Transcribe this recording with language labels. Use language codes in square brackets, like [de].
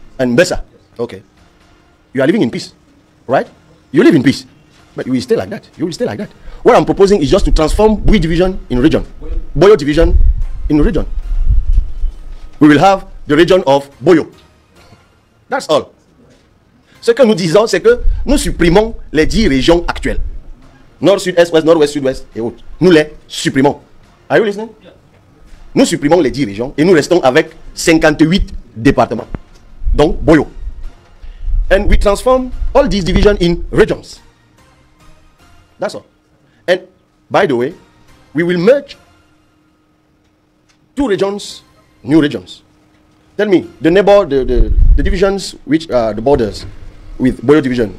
[en] and Bessa. Okay. You are living in peace, right? You live in peace, but you will stay like that. You will stay like that. What I'm proposing is just to transform Bui division in region, Boyo division in region. We will have the region of Boyo. That's all. [fr] Ce que nous disons, c'est que nous supprimons les 10 régions actuelles. Nord, sud, est, ouest, nord-ouest, sud-ouest et autres. Nous les supprimons. [en] Are you listening? [fr] Nous supprimons les 10 régions et nous restons avec 58 départements. Donc, Boyo. [en] And we transform all these divisions in regions. That's all. And by the way, we will merge 2 regions, new regions. Tell me, the neighbor, the divisions which are the borders with Boyo division.